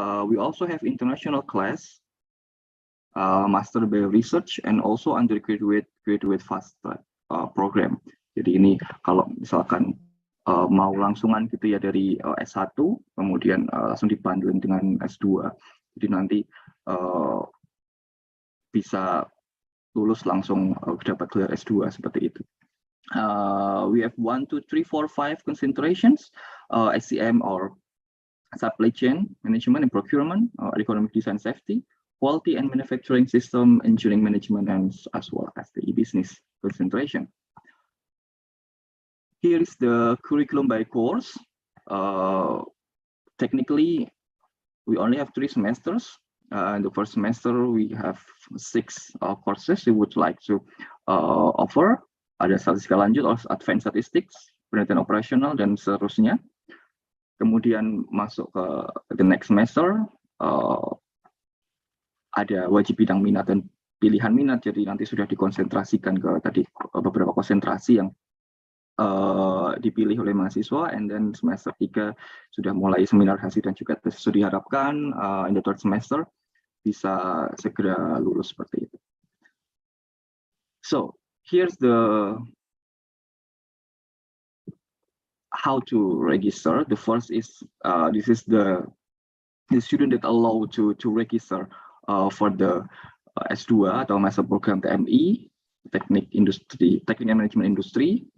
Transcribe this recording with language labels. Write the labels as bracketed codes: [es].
[en] We also have international class, master by research, and also undergraduate, graduate fast track program. [id] Jadi ini kalau misalkan mau langsungan gitu ya dari S1, kemudian langsung dibundling dengan S2. Jadi nanti bisa lulus langsung dapat gelar S2 seperti itu. [en] We have 1, 2, 3, 4, 5 concentrations, SCM or supply chain management and procurement, economic design safety, quality and manufacturing system, engineering management, and as well as the e-business concentration. Here is the curriculum by course. Technically, we only have 3 semesters. In the first semester, we have 6 courses we would like to offer. [id] Ada statistika lanjut, advanced statistics, penelitian operasional, dan seterusnya. Kemudian masuk ke [en] the next semester, [id] ada wajib bidang minat dan pilihan minat. Jadi nanti sudah dikonsentrasikan ke tadi beberapa konsentrasi yang dipilih oleh mahasiswa, and then semester 3 sudah mulai seminar hasil dan juga tes. So diharapkan [en] in the third semester [id] bisa segera lulus seperti itu. [en] So here's the how to register. The first is this is the student that allow to register for the S2 atau master program TMI, Teknik Industri, Teknik and Management Industri.